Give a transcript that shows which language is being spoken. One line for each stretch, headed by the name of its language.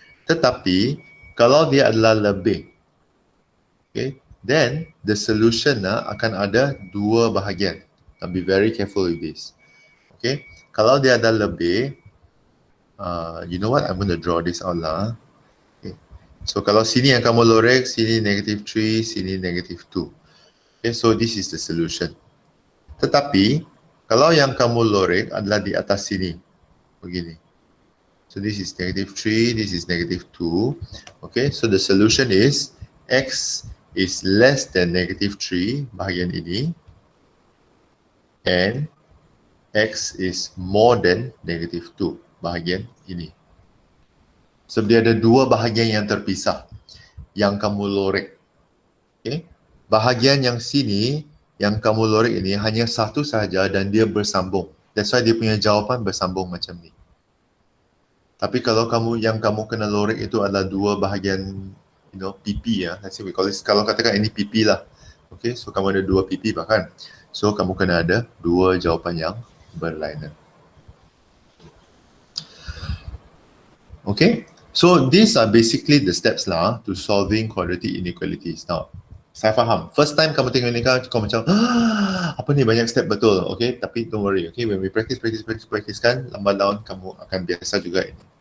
Malay: Tetapi kalau dia adalah lebih, okay,
English: then the solution
Malay: akan ada dua bahagian.
English: Be very careful with this. Okay,
Malay: kalau dia adalah lebih,
English: you know what, I'm going to draw this out lah. Okay.
Malay: So kalau sini yang kamu lorek, sini negative 3, sini negative 2.
English: Okay, so this is the solution.
Malay: Tetapi kalau yang kamu lorek adalah di atas sini, begini.
English: So this is negative 3, this is negative 2. Okay, so the solution is x is less than negative 3,
Malay: bahagian ini,
English: and x is more than negative 2, bahagian ini.
Malay: Sebab dia ada dua bahagian yang terpisah yang kamu lorek. Okay? Bahagian yang sini yang kamu lorek ini hanya satu sahaja dan dia bersambung.
English: That's why
Malay: dia punya jawapan bersambung macam ni. Tapi kalau yang kamu kena lorek itu adalah dua bahagian, PP ya.
English: Let's say we call it,
Malay: kalau katakan ini PP lah. Okay, so kamu ada dua PP bahkan. So kamu kena ada dua jawapan yang berlainan.
English: Okay, so these are basically the steps lah to solving quadratic inequalities.
Malay: Now, saya faham.
English: First time
Malay: kamu tengok ni kan, kamu macam, apa ni banyak step betul. Okay, tapi
English: don't worry.
Malay: Okay,
English: when we practice
Malay: kan, lambat laun kamu akan biasa juga ini.